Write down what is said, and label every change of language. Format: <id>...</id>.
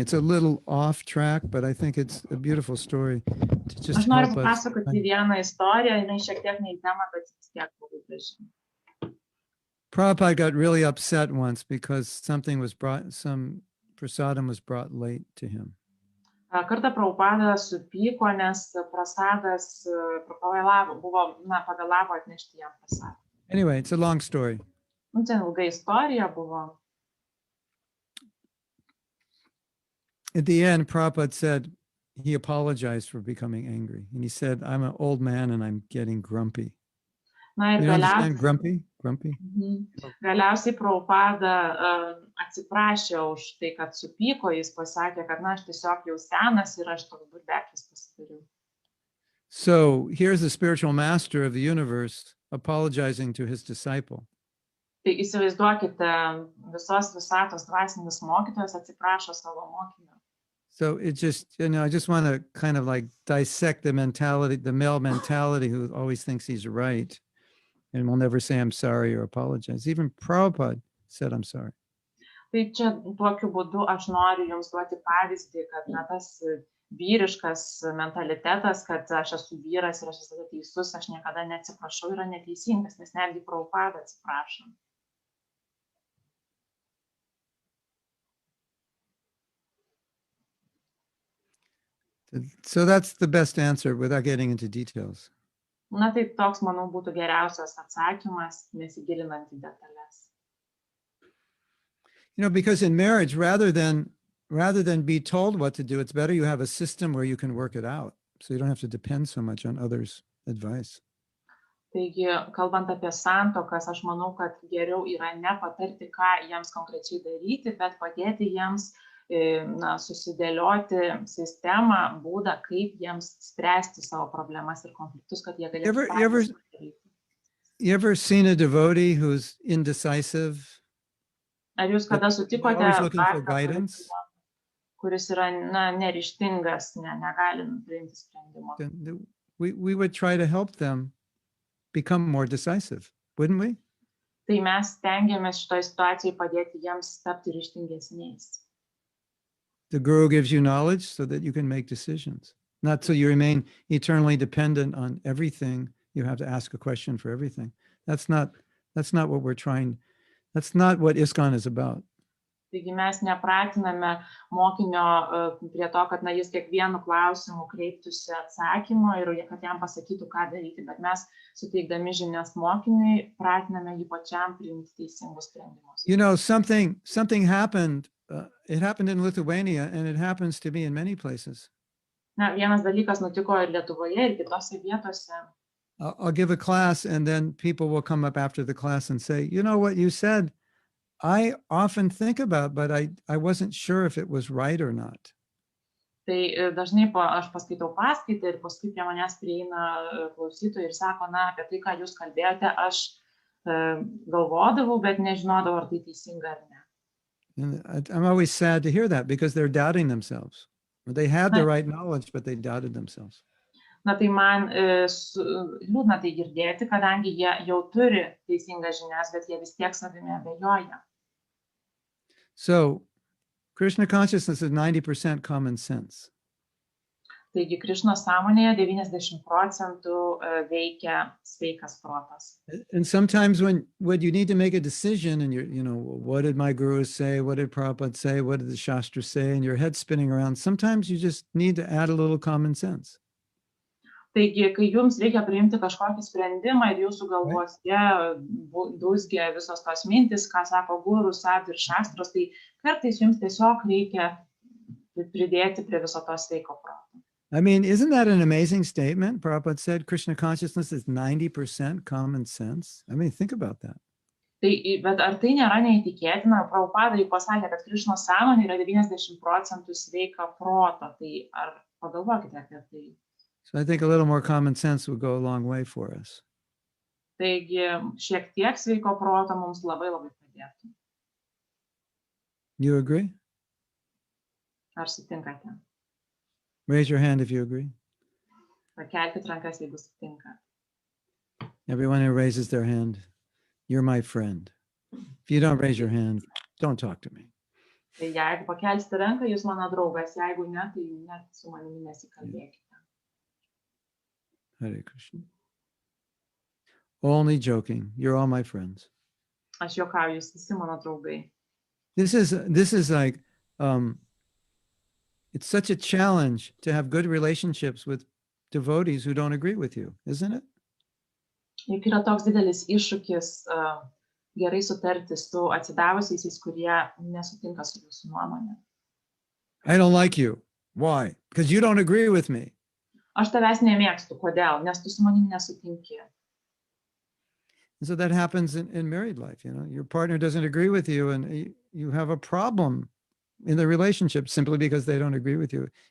<en>It's a little off track, but I think it's a beautiful story to just</en> <lt>Aš noriu</lt> <en>help us.</en> <lt>papasakoti vieną istoriją, jinai šiek tiek ne į temą, bet vis tiek labai graži.</lt> <en>Prabhupada got really upset once because something was brought, some prasadam was brought late to him.</en> <lt>Kartą Prabhupada supyko, nes prasadas pavėlavo atnešti jam prasadą.</lt> <en>Anyway, it's a long story.</en> <lt>Ten ilga istorija buvo.</lt> <en>At the end, Prabhupada said he apologized for becoming angry. And he said, I'm an old man and I'm getting grumpy.</en> <lt>Na ir</lt> <en>You understand grumpy? Grumpy?</en> <lt>Galiausiai Prabhupada atsiprašė už tai, kad supyko, jis pasakė, kad aš tiesiog jau senas ir aš toks burbekis pasidariau.</lt> <en>So here's the spiritual master of the universe apologizing to his disciple.</en> <lt>Tai įsivaizduokite, visos visatos dvasinis mokytojas atsiprašo savo mokinio.</lt> <en>So it just, I just want to kind of like dissect the mentality, the male mentality who always thinks he's right and will never say I'm sorry or apologize. Even Prabhupada said I'm sorry.</en> <lt>Tai čia tokiu būdu aš noriu jums duoti pavyzdį, kad tas vyriškas mentalitetas, kad aš esu vyras ir aš esu teisus, aš niekada neatsiprašau, yra neteisingas, nes netgi Prabhupada atsiprašo.</lt> <en>So that's the best answer without getting into details.</en> <lt>Na tai toks, manau, būtų geriausias atsakymas, nesigilinant į detalės.</lt> <en>Because in marriage, rather than be told what to do, it's better you have a system where you can work it out. So you don't have to depend so much on others' advice.</en> <lt>Taigi, kalbant apie santuokas, aš manau, kad geriau yra ne patarti, ką jiems konkrečiai daryti, bet padėti jiems susidėlioti sistemą, būdą, kaip jiems spręsti savo problemas ir konfliktus, kad jie galėtų patys padaryti.</lt> <en>You ever seen a devotee who's indecisive?</en> <lt>Ar jūs kada sutikote</lt> <en>Always looking for guidance?</en> <lt>kuris yra neryžtingas, negali priimti sprendimo?</lt> <en>Then we would try to help them become more decisive, wouldn't we?</en> <lt>Tai mes stengiamės šitoje situacijoje padėti jiems tapti ryžtingesniais.</lt> <en>The guru gives you knowledge so that you can make decisions, not so you remain eternally dependent on everything. You have to ask a question for everything. That's not what we're trying. That's not what ISKCON is about.</en> <lt>Taigi mes nepratiname mokinio prie to, kad jis kiekvienu klausimu kreiptųsi atsakymo ir kad jam pasakytų, ką daryti, bet mes suteikdami žinias mokiniui pratiname jį pačiam priimti teisingus sprendimus.</lt> <en>You know, something happened. It happened in Lithuania, and it happens to me in many places.</en> <lt>Na, vienas dalykas nutiko ir Lietuvoje, ir kitose vietose.</lt> <en>I'll give a class, and then people will come up after the class and say, you know what you said, I often think about, but I wasn't sure if it was right or not.</en> <lt>Tai dažnai aš paskaitau paskaitą ir paskui prie manęs prieina klausytojai ir sako, na, apie tai, ką jūs kalbėjote, aš galvodavau, bet nežinodavau, ar tai teisinga ar ne.</lt> <en>And I'm always sad to hear that because they're doubting themselves. They had the right knowledge, but they doubted themselves.</en> <lt>Na, tai man liūdna tai girdėti, kadangi jie jau turi teisingas žinias, bet jie vis tiek savimi abejoja.</lt> <en>So, Krishna consciousness is 90% common sense.</en> <lt>Taigi, Krišnos sąmonėje 90% veikia sveikas protas.</lt> <en>And sometimes when you need to make a decision and you know, what did my guru say? What did Prabhupada say? What did the Shastra say? And your head's spinning around. Sometimes you just need to add a little common sense.</en> <lt>Taigi, kai jums reikia priimti kažkokį sprendimą ir jūsų galvose dūzgia visos tos mintis, ką sako guru, sadhu ir šastros, tai kartais jums tiesiog reikia pridėti prie viso to sveiko proto.</lt> <en>I mean, isn't that an amazing statement? Prabhupada said Krishna consciousness is 90% common sense. I mean, think about that.</en> <lt>Tai, bet ar tai nėra neįtikėtina? Prabhupada jau pasakė, kad Krišnos sąmonė yra 90% sveika proto. Tai ar pagalvokite apie tai?</lt> <en>So I think a little more common sense would go a long way for us.</en> <lt>Taigi, šiek tiek sveiko proto mums labai labai padėtų.</lt> <en>You agree?</en> <lt>Ar sutinkate?</lt> <en>Raise your hand if you agree.</en> <lt>Pakelkit rankas, jeigu sutinka.</lt> <en>Everyone who raises their hand, you're my friend. If you don't raise your hand, don't talk to me.</en> <lt>Tai jeigu pakelsite ranką, jūs mano draugas, jeigu ne, tai net su manimi nesikalbėkite.</lt> <en>Hare Krishna. Only joking. You're all my friends.</en> <lt>Aš juokauju, jūs visi mano draugai.</lt> <en>This is like, it's such a challenge to have good relationships with devotees who don't agree with you, isn't it?</en> <lt>Juk yra toks didelis iššūkis gerai sutarti su atsidavusiais, kurie nesutinka su jūsų nuomonė.</lt> <en>I don't like you. Why? Because you don't agree with me.</en> <lt>Aš tavęs nemėgstu. Kodėl? Nes tu su manimi nesutinki.</lt> <en>And so that happens in married life, you know. Your partner doesn't agree with you and you have a problem in the relationship simply because they don't agree with you.</en>